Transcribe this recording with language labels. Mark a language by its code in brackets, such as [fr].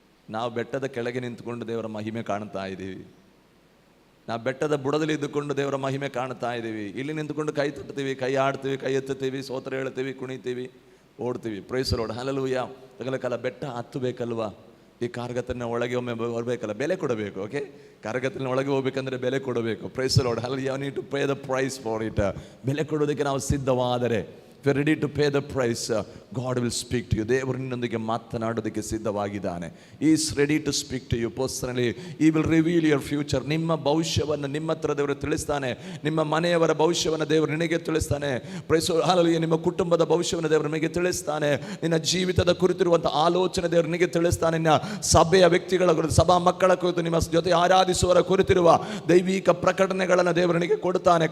[kn] ನಾವು ಬೆಟ್ಟದ ಕೆಳಗೆ ನಿಂತುಕೊಂಡು ದೇವರ ಮಹಿಮೆ ಕಾಣ್ತಾ ಇದ್ದೀವಿ. ನಾವು ಬೆಟ್ಟದ ಬುಡದಲ್ಲಿ ಇದ್ದುಕೊಂಡು ದೇವರ ಮಹಿಮೆ ಕಾಣ್ತಾ ಇದ್ದೀವಿ. ಇಲ್ಲಿ ನಿಂತುಕೊಂಡು ಕೈ ತಟ್ತೀವಿ, ಕೈ ಆಡ್ತೀವಿ, ಕೈ ಎತ್ತುತ್ತೀವಿ, ಸ್ತೋತ್ರ ಹೇಳ್ತೀವಿ, ಕುಣಿತೀವಿ, ಓಡ್ತೀವಿ. [en] Praise the Lord. [kn] ಹಲ್ಲೆಲೂಯಾ. ತಗಲಕ್ಕಲ್ಲ, ಬೆಟ್ಟ ಹತ್ತಬೇಕಲ್ವಾ? ಈ ಕಾರ್ಗತ್ತಲಿನ ಒಳಗೆ ಒಮ್ಮೆ ಬರಬೇಕಲ್ಲ, ಬೆಲೆ ಕೊಡಬೇಕು. ಓಕೆ, ಕಾರ್ಗತ್ತಲಿನ ಒಳಗೆ ಹೋಗ್ಬೇಕಂದ್ರೆ ಬೆಲೆ ಕೊಡಬೇಕು. [en] Praise the Lord. Hallelujah. You need to pay the price for it. [kn] ಬೆಲೆ ಕೊಡೋದಕ್ಕೆ ನಾವು ಸಿದ್ಧವಾದರೆ, [en] if you are ready to pay the price, God will speak to you. [kn] ದೇವರು ನಿನ್ನೊಂದಿಗೆ ಮಾತನಾಡೋದಕ್ಕೆ ಸಿದ್ಧವಾಗಿದ್ದಾನೆ. [en] He is ready to speak to you personally. He will reveal your future. [kn] ನಿಮ್ಮ ಭವಿಷ್ಯವನ್ನು ನಿಮ್ಮ ಹತ್ರ ದೇವರು ತಿಳಿಸ್ತಾನೆ. ನಿಮ್ಮ ಮನೆಯವರ ಭವಿಷ್ಯವನ್ನು ದೇವರು ನಿನಗೆ ತಿಳಿಸ್ತಾನೆ. [en] Praise the Lord. [kn] ಹಲ್ಲೆಲೂಯಾ. ನಿಮ್ಮ ಕುಟುಂಬದ ಭವಿಷ್ಯವನ್ನು ದೇವರು ನಿನಗೆ ತಿಳಿಸ್ತಾನೆ. ನಿನ್ನ ಜೀವಿತದ ಕುರಿತಿರುವಂಥ ಆಲೋಚನೆ ದೇವರು ನಿನಗೆ ತಿಳಿಸ್ತಾನೆ. ನಿನ್ನ ಸಭೆಯ ವ್ಯಕ್ತಿಗಳ ಕುರಿತು, ಸಭಾ ಮಕ್ಕಳ ಕುರಿತು, ನಿಮ್ಮ ಜೊತೆ ಆರಾಧಿಸುವವರ ಕುರಿತಿರುವ ದೈವಿಕ ಪ್ರಕಟಣೆಗಳನ್ನು ದೇವರು ನಿನಗೆ ಕೊಡ್ತಾನೆ.